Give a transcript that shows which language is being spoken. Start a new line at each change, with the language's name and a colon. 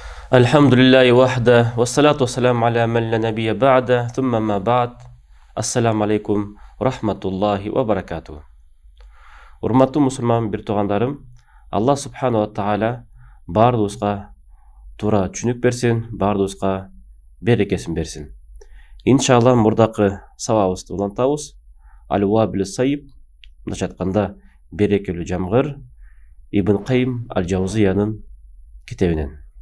Arabic: الحمد لله وحده والصلاة والسلام على من لا نبي بعده ثم ما بعد.
Kyrgyz: Ассаламу алейкум рахматуллахи ва баракату. Урматтуу мусулман бир туугандарым, Аллах субхану ва таала бардыбызга туура түшүнүк берсин, бардыбызга берекесин берсин. Иншалла мурдакы сабагыбызды улантабыз. Ал-Вабил Сайиб, мындайча айтканда берекелүү жамгыр, Ибн Кайим Ал-Жаузиянын китебинен.